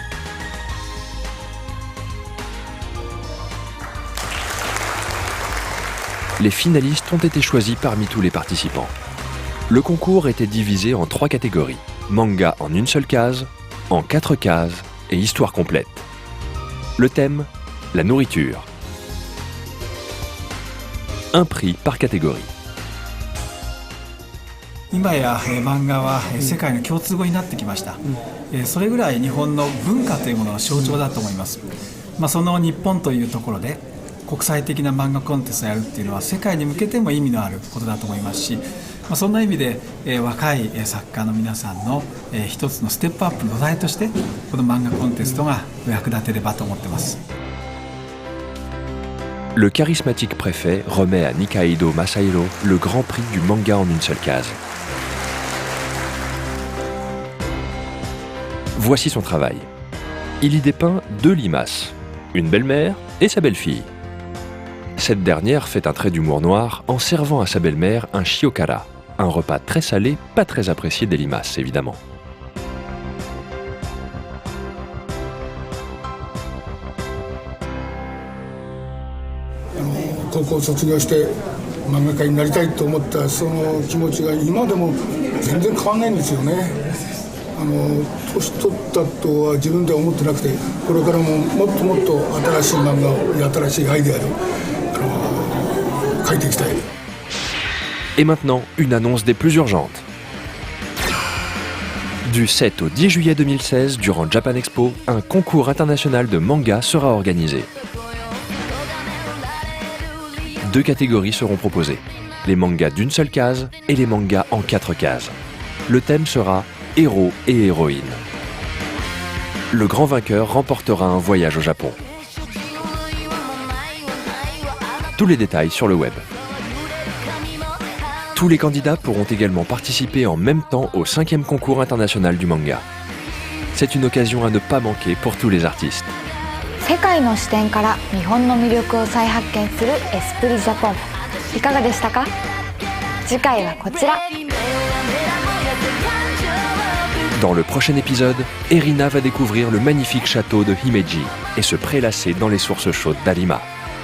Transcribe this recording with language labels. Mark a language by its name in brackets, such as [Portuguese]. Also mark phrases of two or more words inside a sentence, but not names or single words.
[French] Les finalistes ont été choisis parmi tous les participants. Le concours était divisé en 3 catégories. Manga en une seule case, en 4 cases et histoire complète. Le thème, la nourriture. Un prix par catégorie. [Japanese] 今や漫画は世界の共通語になってきました。それぐらい日本の文化というものの象徴だと思います。その日本というところで国際的な漫画コンテストをやるっていうのは世界に向けても意味のあることだと思いますし、そんな意味で若い作家の皆さんの一つのステップアップの土台としてこの漫画コンテストが役立てればと思ってます。 [French] Le charismatique préfet remet à Nikaido Masahiro le grand prix du manga en une seule case. Voici son travail. Il y dépeint 2 limaces, une belle-mère et sa belle-fille. Cette dernière fait un trait d'humour noir en servant à sa belle-mère un shiokara, un repas très salé, pas très apprécié des limaces évidemment. [Japanese] 高校卒業して漫画家になりたいと思ったその気持ちが今でも全然変わんないんですよね。年取ったとは自分では思ってなくて、これからももっともっと新しい漫画を新しいアイデアで描いていきたい。 [French] Et maintenant, une annonce des plus urgentes. Du 7 au 10 juillet 2016, durant Japan Expo, un concours international de manga sera organisé. 2 catégories seront proposées, les mangas d'une seule case et les mangas en 4 cases. Le thème sera héros et héroïnes. Le grand vainqueur remportera un voyage au Japon. Tous les détails sur le web. Tous les candidats pourront également participer en même temps au 5e concours international du manga. C'est une occasion à ne pas manquer pour tous les artistes. [Japanese] 世界の視点から日本の魅力を再発見するエスプリジャポン、いかがでしたか？次回はこちら。 [French] Dans le prochain épisode, Erina va découvrir le magnifique château de Himeji et se prélasser dans les sources chaudes d'Arima.